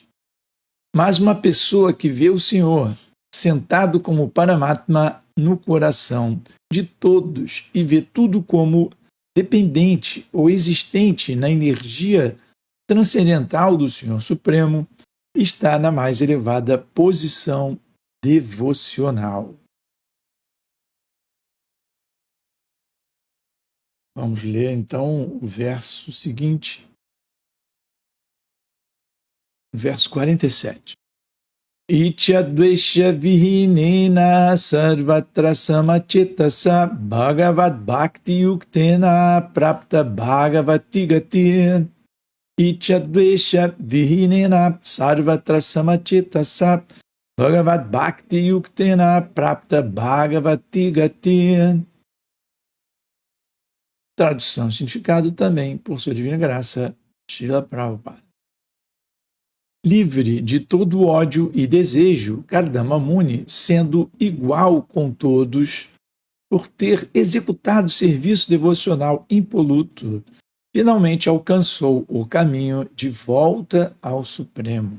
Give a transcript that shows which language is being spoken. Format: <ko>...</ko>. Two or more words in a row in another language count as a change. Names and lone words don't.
<pt>Mas uma pessoa que vê o Senhor sentado como Paramatma no coração de todos e vê tudo como dependente ou existente na energia transcendental do Senhor Supremo, está na mais elevada posição devocional. Vamos ler então o verso seguinte, verso 47.</pt> <sa>Ichadvesha vihinena sarvatra samachitasa bhagavad bhakti yuktena prapta bhagavati gati. Ichadvesha vihinena sarvatra samachitasa bhagavad bhakti yuktena prapta bhagavati gati.</sa> <pt>Tradução e significado também por Sua Divina Graça, Srila Prabhupada. Livre de todo ódio e desejo, Kardama Muni, sendo igual com todos, por ter executado serviço devocional impoluto, finalmente alcançou o caminho de volta ao Supremo.</pt>